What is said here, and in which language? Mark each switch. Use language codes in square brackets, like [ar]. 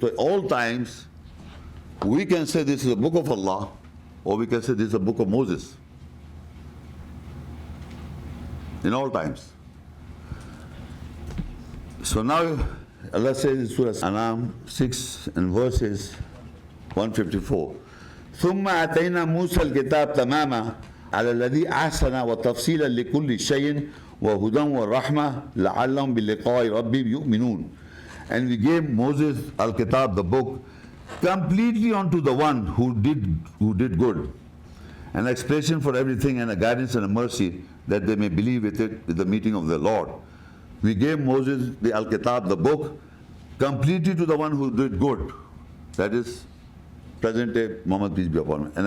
[en] So all times, we can say this is a book of Allah, or we can say this is a book of Moses. In all times. So now, Allah says in Surah An'am 6 and verses 154. [ar] ثُمَّ أَتَيْنَا مُوسَى الْكِتَابَ تَمَامًا على الذي أحسن وتفصيلا لكل شيء وهدى ورحمة لعلهم بلقاء ربهم يؤمنون. [en] And we gave Moses Al-Kitab, the book, completely onto the one who did good, an expression for everything and a guidance and a mercy that they may believe with it with the meeting of the Lord. We gave Moses the Al-Kitab, the book, completely to the one who did good, that is present day Muhammad, peace be upon him.